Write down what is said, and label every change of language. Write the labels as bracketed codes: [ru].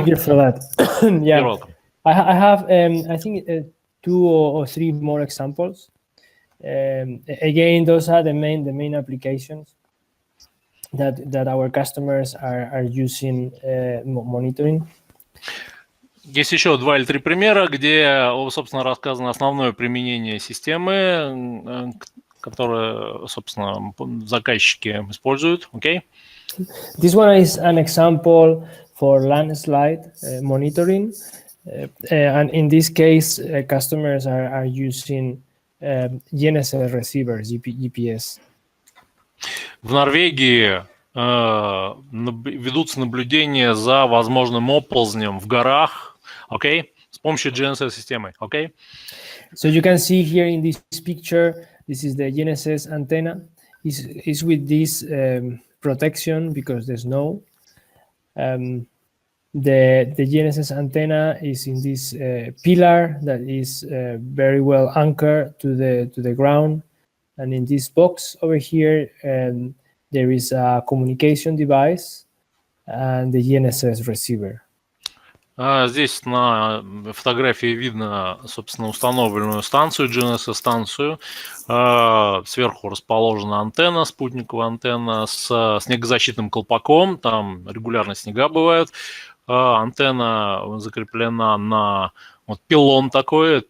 [en] Thank you for that. Yeah. You're welcome. I have, I think, 2 or 3 more examples. Again, those are the main applications that our customers are using monitoring. [ru] Есть еще 2 или 3 примера, где, собственно, рассказано основное применение системы, которое, собственно, заказчики используют. [en] Okay? This one is an example for landslide monitoring, and in this case, customers are using GNSS receivers, GPS. [ru] В Норвегии ведутся наблюдения за возможным оползнем в горах, okay, с помощью GNSS-системы. [en] Okay? So you can see here in this picture, this is the GNSS antenna. Is with this protection because there's snow. The GNSS antenna is in this pillar that is very well anchored to the ground, and in this box over here there is a communication device and the GNSS receiver. [ru] Здесь на фотографии видно, собственно, установленную станцию, GNSS-станцию. Сверху расположена антенна, спутниковая антенна с снегозащитным колпаком. Там регулярно снега бывают. Антенна закреплена на пилон такой.